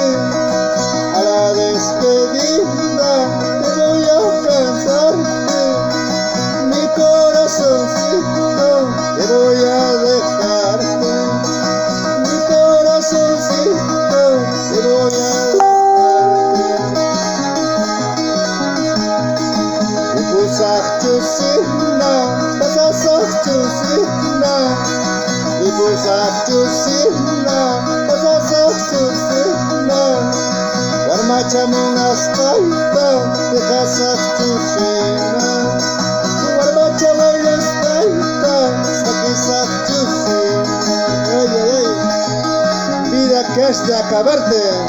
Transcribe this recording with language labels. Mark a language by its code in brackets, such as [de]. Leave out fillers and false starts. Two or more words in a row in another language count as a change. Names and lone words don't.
[es] A la despedida te voy a cantarte. Mi corazoncito te voy a dejarte. Mi corazoncito te voy a dejarte. [qu] Mi pusachusina, pasasachusina. Mi pusachusina, pasasachusina. Warmachamunaspaita, dejasachusina. Warmachamunaspaita, sakisachusina. Ay, ay, ay. [es] Vida que es de acabarte.